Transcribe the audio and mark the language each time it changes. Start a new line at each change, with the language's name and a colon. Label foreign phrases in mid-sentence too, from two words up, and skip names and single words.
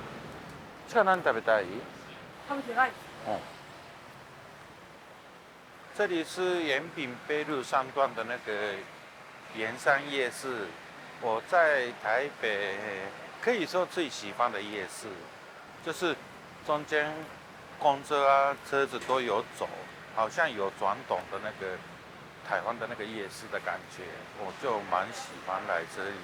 Japanese: 这何食べたい？食べてない。
Chinese: 这这里是延平北路3段的那个盐山夜市，我在台北可以说最喜欢的夜市，就是中间公车啊、车子都有走，好像有转动的那个台湾的那个夜市的感觉，我就蛮喜欢来这里。